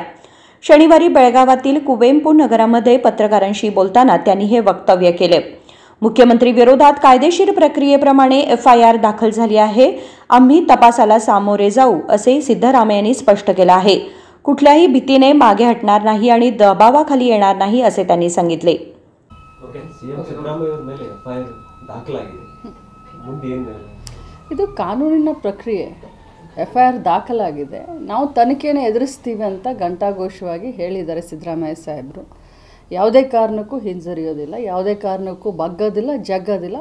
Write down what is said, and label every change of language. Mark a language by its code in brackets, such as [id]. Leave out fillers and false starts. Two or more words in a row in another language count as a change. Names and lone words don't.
[mr] शनिवारी बेळगावातील कुवेंपू नगरामध्ये पत्रकारांशी बोलताना त्यांनी हे वक्तव्य केले। मुख्यमंत्री विरोधात कायदेशीर प्रक्रियेप्रमाणे FIR दाखल झाली आहे। आम्ही तपासाला सामोरे जाऊ, असे सिद्धरामय्यांनी स्पष्ट केलं आहे। कुठल्याही भीतीने मागे हटणार नाही आणि दबावाखाली येणार नाही, असे त्यांनी सांगितले। [kn] ಇದು ಕಾನೂನಿನ ಪ್ರಕ್ರಿಯೆ, FIR ದಾಖಲಾಗಿದೆ, ನಾವು ತನಿಖೆಯನ್ನು ಎದುರಿಸ್ತೀವಿ ಅಂತ ಘಂಟಾಘೋಷವಾಗಿ ಹೇಳಿದ್ದಾರೆ ಸಿದ್ದರಾಮಯ್ಯ ಸಾಹೇಬರು। ಯಾವುದೇ ಕಾರಣಕ್ಕೂ ಹಿಂಜರಿಯೋದಿಲ್ಲ, ಯಾವುದೇ ಕಾರಣಕ್ಕೂ ಬಗ್ಗೋದಿಲ್ಲ, ಜಗ್ಗೋದಿಲ್ಲ।